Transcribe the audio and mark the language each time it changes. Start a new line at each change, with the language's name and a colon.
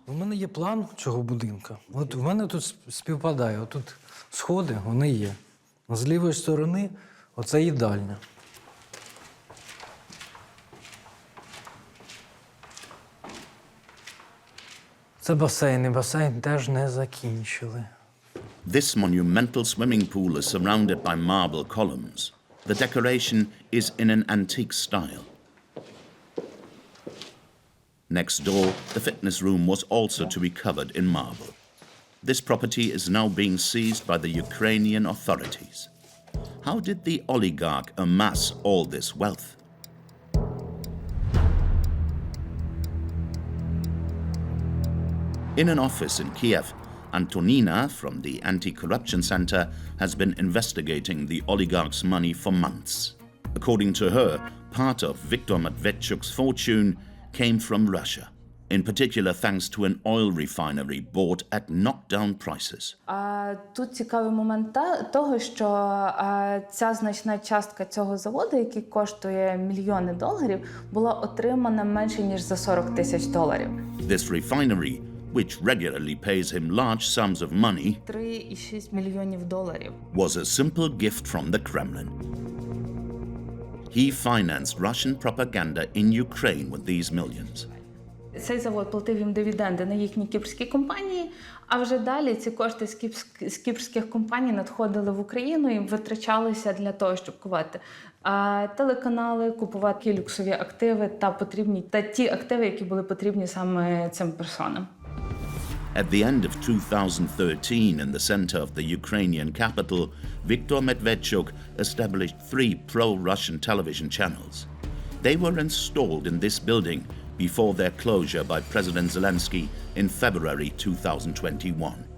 Ukrainian: У мене є план цього будинку. От у мене тут співпадає. Отут сходи, вони є. З лівої сторони оце їдальня. Це басейн, і басейн теж не закінчили.
English: This monumental swimming pool is surrounded by marble columns. The decoration is in an antique style. Next door, the fitness room was also to be covered in marble. This property is now being seized by the Ukrainian authorities. How did the oligarch amass all this wealth? In an office in Kiev, Antonina from the Anti-Corruption Center has been investigating the oligarch's money for months. According to her, part of Viktor Medvedchuk's fortune came from Russia, in particular thanks to an oil refinery bought at knockdown prices.
Ukrainian: Тут цікавий момент того, що ця значна частка цього заводу, який коштує мільйони доларів, була отримана менше ніж за $40 тисяч.
English: This refinery, which regularly pays him large sums of money,
Ukrainian: $3,6 мільйонів,
English: was a simple gift from the Kremlin. He financed Russian propaganda in Ukraine with these millions.
Ukrainian: Цей завод платив їм дивіденди на їхні кіпрські компанії, а вже далі ці кошти з кіпрських компаній надходили в Україну і витрачалися для того, щоб купувати телеканали, купувати люксові активи та ті активи, які були потрібні саме цим персонам.
English: At the end of 2013, in the center of the Ukrainian capital, Viktor Medvedchuk established 3 pro-Russian television channels. They were installed in this building before their closure by President Zelensky in February 2021.